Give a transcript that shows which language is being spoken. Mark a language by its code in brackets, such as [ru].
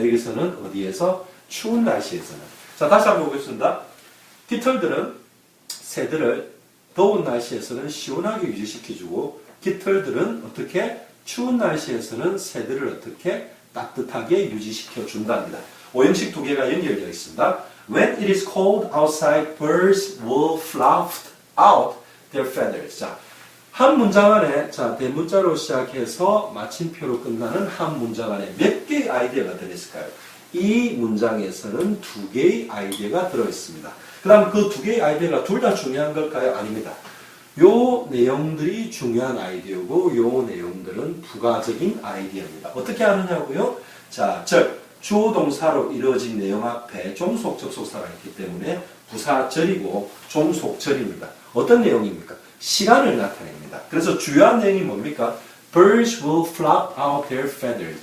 [ko] 여기서는 어디에서? 추운 날씨에서는. 자, 다시 한번 보겠습니다. 깃털들은 새들을 더운 날씨에서는 시원하게 유지시켜주고 깃털들은 어떻게? 추운 날씨에서는 새들을 어떻게? 따뜻하게 유지시켜 준답니다. 오형식 두 개가 연결되어 있습니다. [en] When it is cold outside, birds will fluff out their feathers. [ko] 자, 한 문장 안에, 자, 대문자로 시작해서 마침표로 끝나는 한 문장 안에 몇 개의 아이디어가 들어있을까요? 이 문장에서는 두 개의 아이디어가 들어있습니다. 그 다음 그 두 개의 아이디어가 둘 다 중요한 걸까요? 아닙니다. 요 내용들이 중요한 아이디어고 요 내용들은 부가적인 아이디어입니다. 어떻게 하느냐고요? 자, 즉 주어 동사로 이루어진 내용 앞에 종속 접속사가 있기 때문에 부사절이고 종속절입니다. 어떤 내용입니까? 시간을 나타냅니다. 그래서 주요한 내용이 뭡니까? [en] Birds will flop out their feathers.